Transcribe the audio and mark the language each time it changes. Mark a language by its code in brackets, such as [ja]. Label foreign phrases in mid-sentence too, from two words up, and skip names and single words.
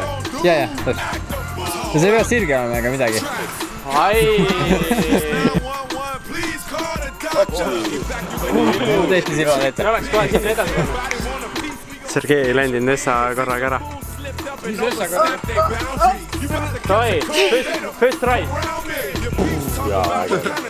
[et] Jaa, täpselt. Ja see ei pea sirge olema ega midagi. Tõesti silmad ette. Oleks kohe siin edasi. Sergei ei ländinud Essa korraga ära. Mis Essa korraga? [en] Try, first try. [et] Jaa, äge.